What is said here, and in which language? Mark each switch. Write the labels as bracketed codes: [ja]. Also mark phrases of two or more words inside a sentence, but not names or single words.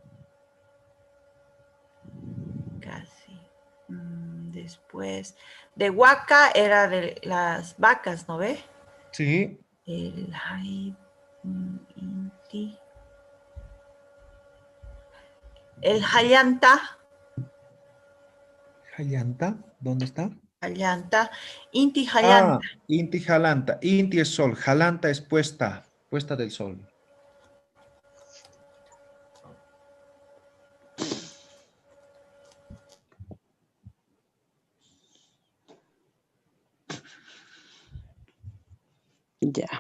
[es] Después, de huaca era de las vacas, ¿no ve? Sí. El inti. El jayanta. ¿Jayanta? ¿Dónde está? [ay] Jayanta. Inti jayanta. Ah, inti jalanta. [es] Inti es sol, jalanta es puesta del sol. Ya.